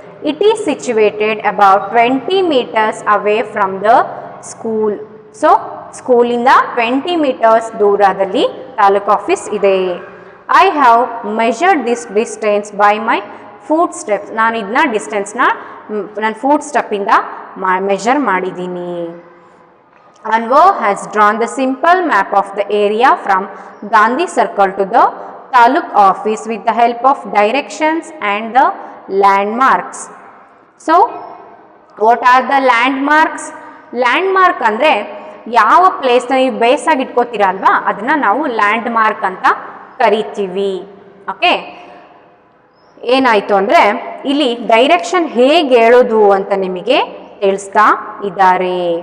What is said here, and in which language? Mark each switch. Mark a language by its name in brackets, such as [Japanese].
[English] It is situated about 20 meters away from the school. [Kannada] So ಸ್ಕೂಲಿಂದ 20 meters ದೂರದಲ್ಲಿ taluk office ಇದೆ. [English] I have measured this distance by my foot steps. [Kannada] ನಾನು ಇದನ್ನ ಡಿಸ್ಟೆನ್ಸ್ನ ನನ್ನ foot ಸ್ಟೆಪ್ಪಿಂದ measure ಮಾಡಿದ್ದೀನಿ. [English] Anwar has drawn the simple map of the area from Gandhi Circle to the Taluk office with the help of directions and the landmarks. So, what are the landmarks? [Kannada] Landmark ಅಂದರೆ ಯಾವ ಪ್ಲೇಸ್ನ ನೀವು ಬೇಸಾಗಿ ಇಟ್ಕೋತೀರ ಅಲ್ವಾ, ಅದನ್ನು ನಾವು landmark ಅಂತ ಕರಿತೀವಿ. Okay, ಏನಾಯಿತು ಅಂದರೆ ಇಲ್ಲಿ ಡೈರೆಕ್ಷನ್ ಹೇಗೆ ಹೇಳೋದು ಅಂತ ನಿಮಗೆ ತಿಳಿಸ್ತಾ ಇದ್ದಾರೆ.